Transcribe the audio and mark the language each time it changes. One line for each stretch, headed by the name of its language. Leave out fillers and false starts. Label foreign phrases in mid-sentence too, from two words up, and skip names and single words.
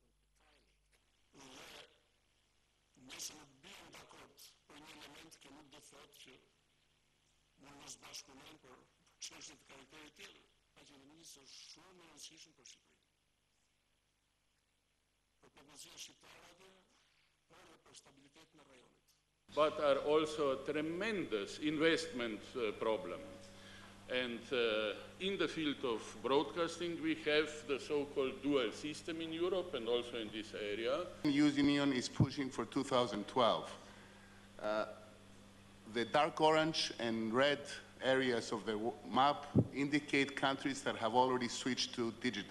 Albanian: Dhe nëse nuk bien dakord për një element që nuk do thotë që mund mos bashkëpunojnë për çështje të karakterit tjetër, paqëndrimi është shumë i rëndësishëm për Shqipërinë. Për popullsinë shqiptare por për stabilitetin e rajonit.
English: But are also a tremendous investment problem. And in the field of broadcasting, we have the so-called dual system in Europe and also in this area. The Union is pushing for 2012. The dark orange and red areas of the map indicate countries that have already switched to digital.